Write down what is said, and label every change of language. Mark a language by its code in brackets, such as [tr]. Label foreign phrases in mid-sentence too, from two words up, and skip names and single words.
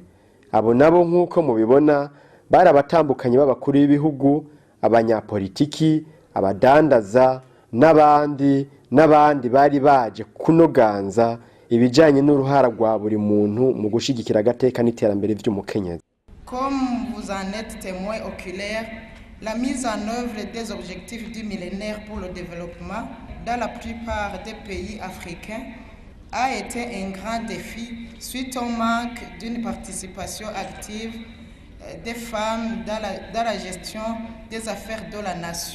[rn] Abo nabo nk'uko mubibona bari abatambukanye b'abakuru b'ibihugu, abanyapolitiki, abadandaza n'abandi bari baje kunoganza ibijanye n'uruhara rwa buri muntu mu gushigikira agateka n'iterambere vy'umukenyezi. [fr] Comme vous en êtes témoin oculaire, la mise en œuvre des objectifs du millénaire pour le développement dans la plupart des pays africains a été un grand défi suite au manque d'une participation active des femmes dans la gestion des affaires de la nation.